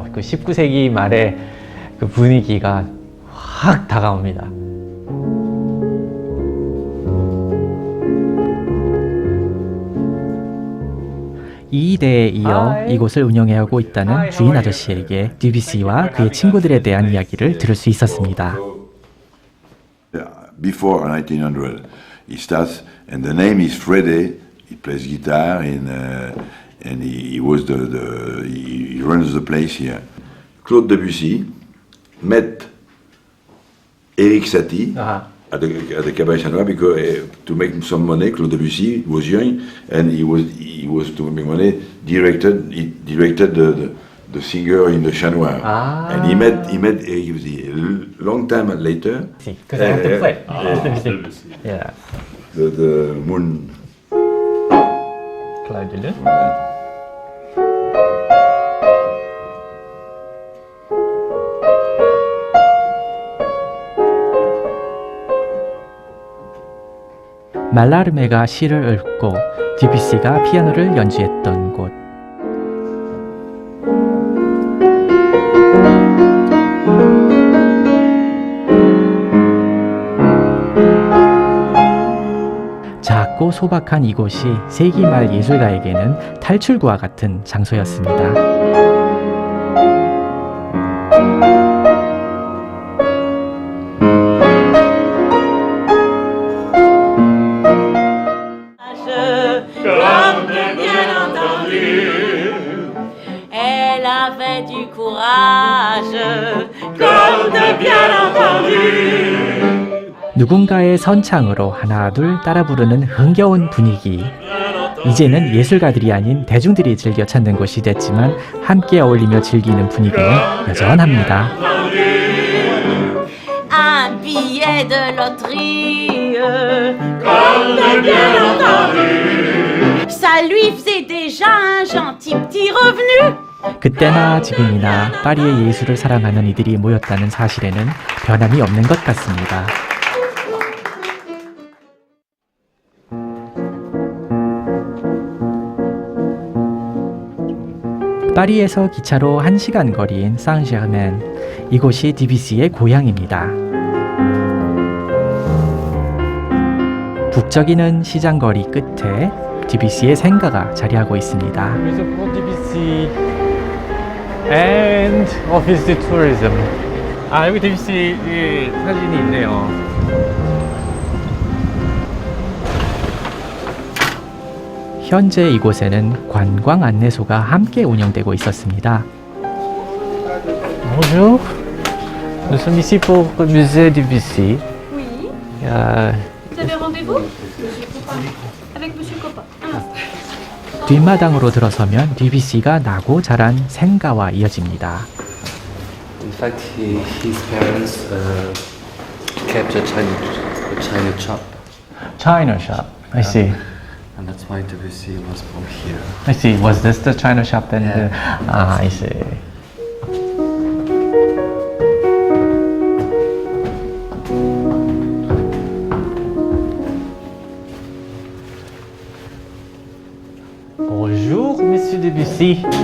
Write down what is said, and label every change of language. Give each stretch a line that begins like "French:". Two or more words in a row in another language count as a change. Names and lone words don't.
Korean: 그 19세기 말에 그 분위기가 확 다가옵니다. 이 대에 이어 이곳을 운영해오고 있다는 주인 아저씨에게 듀비시와 그의 친구들에 대한 이야기를 들을 수 있었습니다.
English: Before 1900, he starts, and the name is Freddie. He plays guitar and he runs the place here. Claude Debussy met Erik Satie at the Cabaret Chanois because to make some money. Claude Debussy was young and he was to make money. He directed the singer in the Chanois, and he met Erik Satie a long time later. Because I have to play. Yeah. The Moon. Claude Debussy.
Korean: 말라르메가 시를 읽고 디뷔시가 피아노를 연주했던 곳. 작고 소박한 이곳이 세기 말 예술가에게는 탈출구와 같은 장소였습니다.
French: Elle avait du courage, comme de bien entendu.
Korean: 누군가의 선창으로 하나 둘 따라 부르는 흥겨운 분위기. 이제는 예술가들이 아닌 대중들이 즐겨 찾는 곳이 됐지만 함께 어울리며 즐기는 분위기는 여전합니다.
French: Un billet de loterie, comme de bien entendu. Ça lui faisait déjà un gentil petit revenu.
Korean: 그때나 지금이나 파리의 예술을 사랑하는 이들이 모였다는 사실에는 변함이 없는 것 같습니다. 파리에서 기차로 1시간 거리인 상제르맹, 이곳이 디뷔시의 고향입니다. 북적이는 시장거리 끝에 디뷔시의 생가가 자리하고 있습니다.
English: 디뷔시 and office tourism.
Korean: 여기 디뷔시 사진이 있네요. 현재 이곳에는 관광 안내소가 함께 운영되고 있었습니다.
French: Bonjour. Nous sommes ici pour le musée Debussy. Oui. Vous avez rendez-vous avec Monsieur Coppa.
Korean: 뒷마당으로 들어서면 디뷔시가 나고 자란 생가와 이어집니다.
English: In fact, his parents kept a China shop. China shop. I see. And that's why Debussy was born here. I see. Was this the China shop then? Yeah. I see.
French: Bonjour, Monsieur Debussy.